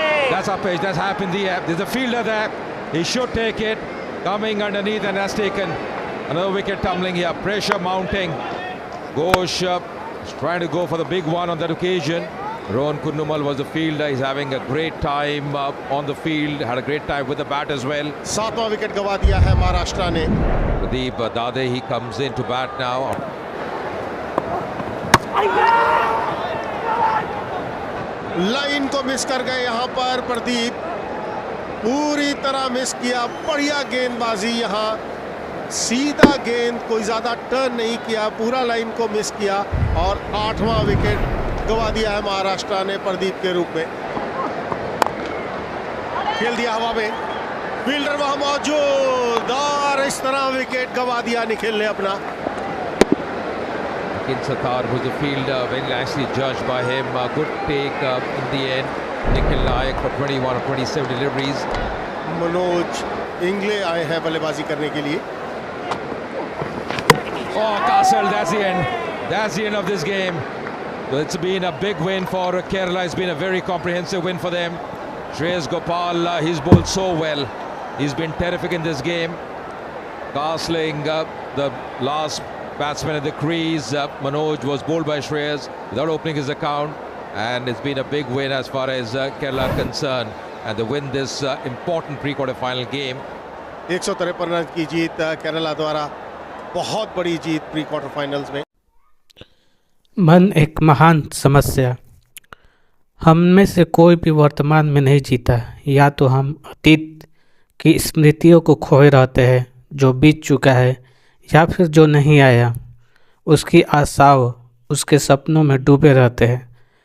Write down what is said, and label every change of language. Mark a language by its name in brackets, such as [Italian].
[English] That's up edge, that's happened in the air. There's a fielder there. He should take it. Coming underneath and has taken another wicket tumbling here. Pressure mounting. Ghosh is trying to go for the big one on that occasion. Rohan Kunnumal was the fielder. He's having a great time on the field. Had a great time with the bat as well. [Hindi] 7वां wicket गंवा दिया है महाराष्ट्र ने। [English] Pradeep Dade, he comes in to bat now. [Hindi] Line को miss कर गए यहाँ पर प्रदीप, पूरी तरह मिस किया। बढ़िया गेंदबाजी यहाँ, सीधा गेंद, कोई ज्यादा टर्न नहीं किया, पूरा लाइन को मिस किया और 8वां विकेट गंवा दिया है महाराष्ट्र ने प्रदीप के रूप में। खेल दिया हवा में, फील्डर वहां मौजूद और इस तरह विकेट गंवा दिया निखिल ने अपना। [English] Akin Sattar was the fielder, very nicely judged by him. Good take in the end. Nikhil Nayak for 21 or 27 deliveries. [Hindi] Manoj Ingle आए हैं बल्लेबाजी करने के लिए। [English] Oh, Castle, that's the end. That's the end of this game. So it's been a big win for Kerala. It's been a very comprehensive win for them. Shreyas Gopal, he's bowled so well. He's been terrific in this game. Castling, the last batsman at the crease. Manoj was bowled by Shreyas without opening his account. And it's been a big win as far as Kerala are concerned. And they win this important pre-quarter final game. [Hindi] 153 run की जीत केरला द्वारा बहुत बड़ी जीत pre quarter finals में। मन एक महान समस्या। हम में से कोई भी वर्तमान में नहीं जीता, या तो हम अतीत की स्मृतियों को खोए रहते हैं जो बीत चुका है, या फिर जो नहीं आया उसकी आशाओं, उसके सपनों में डूबे रहते हैं।